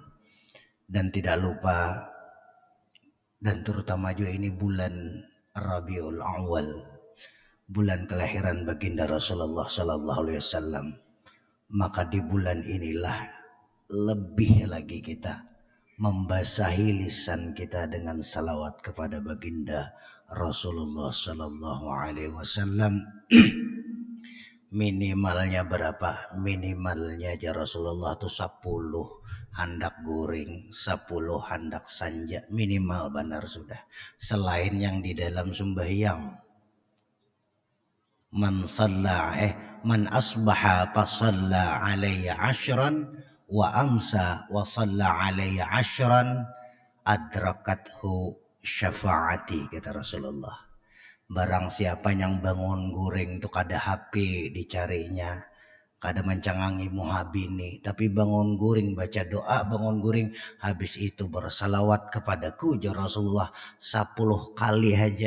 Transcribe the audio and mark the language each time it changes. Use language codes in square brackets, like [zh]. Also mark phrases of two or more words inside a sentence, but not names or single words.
[id] Dan tidak lupa, dan terutama juga ini bulan Rabiul Awal, bulan kelahiran baginda Rasulullah [ar] صلى الله عليه وسلم. [id] Maka di bulan inilah lebih lagi kita membasahi lisan kita dengan salawat kepada baginda Rasulullah [ar] صلى الله عليه وسلم. [id] Minimalnya berapa? [bjn] Minimalnya aja Rasulullah itu 10 handak guring, 10 handak sanja minimal benar sudah. Selain yang di dalam sembahyang. [ar] من أصبح فصلى علي عشرا وأمسى وصلى علي عشرا أدركته شفاعتي, [bjn] kata Rasulullah. Barang siapa yang bangun guring itu kada HP dicarinya, kada mencangangi muhabini, tapi bangun guring baca doa, bangun guring habis itu bersalawat kepadaku [ar] يا رسول الله [bjn] 10 kali aja.